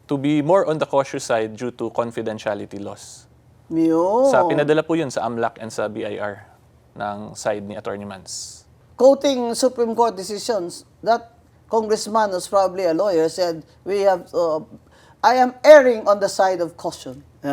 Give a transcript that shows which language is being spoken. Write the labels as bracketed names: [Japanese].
[English] To be more on the cautious side due to confidentiality laws. Yun. [Filipino] Pinadala po yun sa AMLAC and sa BIR ng side ni Attorney Mans. [English] Quoting Supreme Court decisions, that congressman was probably a lawyer, said, we have I am erring on the side of caution.